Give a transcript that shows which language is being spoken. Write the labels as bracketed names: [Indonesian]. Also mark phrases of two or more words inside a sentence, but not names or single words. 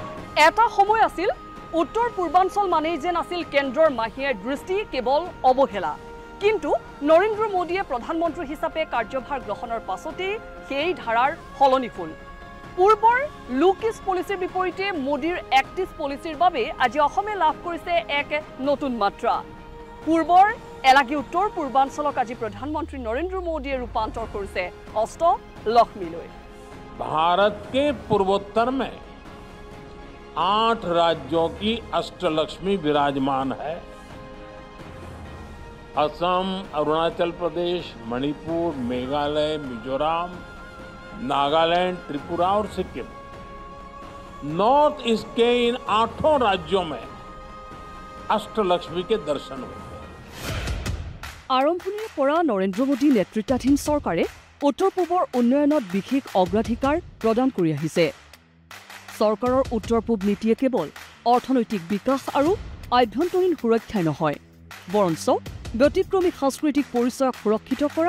[Assamese] এটা সময় আছিল উত্তৰ পূৰ্বাঞ্চল মানেই যেন আছিল কেন্দ্ৰৰ মাহিয়াৰ দৃষ্টি কেৱল অৱহেলা কিন্তু নৰেন্দ্ৰ মোদীয়ে প্ৰধানমন্ত্ৰী হিচাপে কাৰ্যভাৰ গ্ৰহণৰ পাছতেই সেই ধাৰাৰ সলনি হ'ল পূৰ্বৰ লুকিছ পলিচিৰ বিপৰীতে মোদীৰ [English] active policyৰ [Assamese] বাবে আজি অসমে লাভ কৰিছে এক নতুন মাত্ৰা পূৰ্বৰ এলাগী উত্তৰ পূৰ্বাঞ্চলক আজি প্ৰধানমন্ত্ৰী নৰেন্দ্ৰ মোদীয়ে ৰূপান্তৰ কৰিছে অষ্ট লক্ষ্মীলৈ [Hindi] भारत के पूर्वोत्तर में 8 राज्यों की अष्टलक्ष्मी विराजमान है असम अरुणाचल प्रदेश मणिपुर मेघालय मिजोरम नागालैंड त्रिपुरा और सिक्किम नॉर्थ ईस्ट के इन 8 राज्यों में अष्टलक्ष्मी के दर्शन हुए [Assamese] আৰম্ভণিৰ পৰা নৰেন্দ্ৰ মোদী নেতৃত্বাধীন চৰকাৰে উত্তৰ পূবৰ উন্নয়নত বিশেষ অগ্ৰাধিকাৰ প্ৰদান কৰি আহিছে চৰকাৰৰ উত্তৰ পূব নীতিয়ে কেৱল অৰ্থনৈতিক বিকাশ আৰু আভ্যন্তৰীণ সুৰক্ষাই নহয় বৰঞ্চ ব্যতিক্ৰমী সাংস্কৃতিক পৰিচয়ক সুৰক্ষিত কৰা